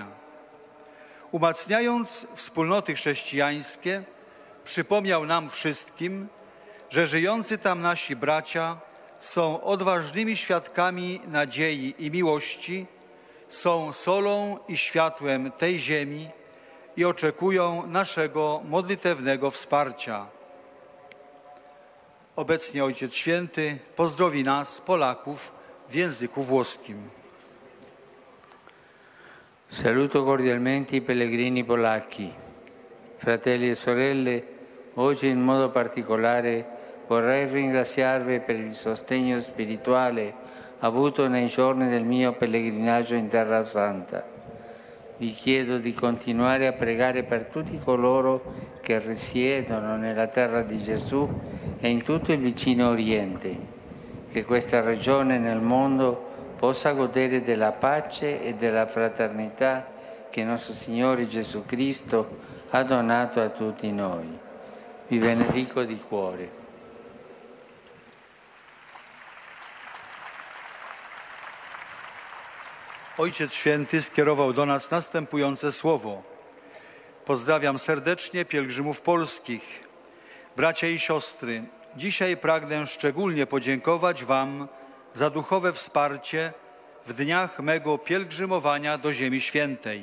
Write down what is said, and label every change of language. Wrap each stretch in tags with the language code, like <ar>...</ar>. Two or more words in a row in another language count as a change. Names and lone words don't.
<pl>Umacniając wspólnoty chrześcijańskie, przypomniał nam wszystkim, że żyjący tam nasi bracia są odważnymi świadkami nadziei i miłości, są solą i światłem tej ziemi i oczekują naszego modlitewnego wsparcia. Obecnie Ojciec Święty pozdrowi nas, Polaków, w języku włoskim.</pl> <it>Saluto cordialmente i pellegrini polacchi. Fratelli e sorelle, oggi in modo particolare vorrei ringraziarvi per il sostegno spirituale avuto nei giorni del mio pellegrinaggio in Terra Santa. Vi chiedo di continuare a pregare per tutti coloro che risiedono nella terra di Gesù e in tutto il vicino Oriente, che questa regione nel mondo possa godere della pace e della fraternità che nostro Signore Gesù Cristo ha donato a tutti noi. Vi benedico di cuore.</it> <pl>Ojciec Święty skierował do nas następujące słowo. Pozdrawiam serdecznie pielgrzymów polskich. Bracia i siostry, dzisiaj pragnę szczególnie podziękować Wam za duchowe wsparcie w dniach mego pielgrzymowania do Ziemi Świętej.</pl>